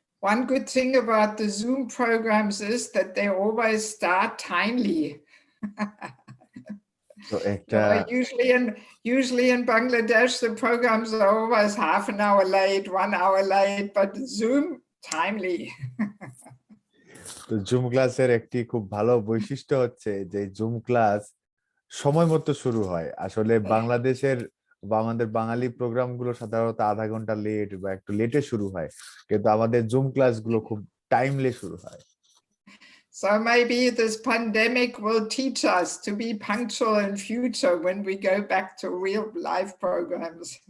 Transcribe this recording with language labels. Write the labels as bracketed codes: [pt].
[en] One good thing about the Zoom programs is that they always start timely. So usually in Bangladesh, the programs are always half an hour late, 1 hour late, but Zoom, timely. [bn] তো zoom ক্লাসের একটি খুব ভালো বৈশিষ্ট্য হচ্ছে যে zoom class সময় মতো শুরু হয়। আসলে বাংলাদেশের বা আমাদের বাঙালি প্রোগ্রামগুলো সাধারণত আধা ঘন্টা লেট বা একটু লেটে শুরু হয়, কিন্তু আমাদের জুম ক্লাসগুলো খুব টাইমলি শুরু হয়। [en] So maybe this pandemic will teach us to be punctual in future when we go back to real life programs.